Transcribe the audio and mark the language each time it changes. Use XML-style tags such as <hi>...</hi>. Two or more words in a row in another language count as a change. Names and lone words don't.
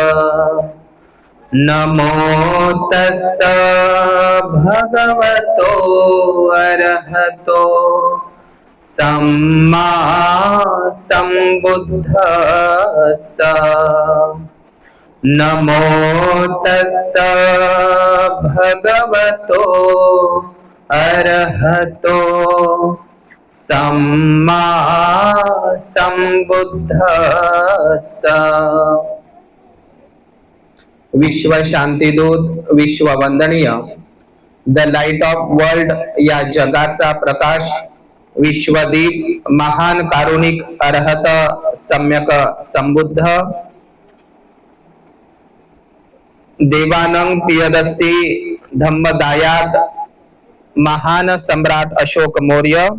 <pi>नमो तस्स भगवतो अरहतो सम्मा संबुद्धस्स. नमो तस्स भगवतो अरहतो सम्मा संबुद्धस्स.</pi> <mr>विश्व शांतीदूत, विश्व वंदनीय,</mr> <en>the light of world</en> <mr>या जगाचा प्रकाश, विश्वदीप, महान कारुणिक अरहत सम्यक संबुद्ध देवानंद पियदस्सी धम्मदायाद महान सम्राट अशोक मौर्य,</mr>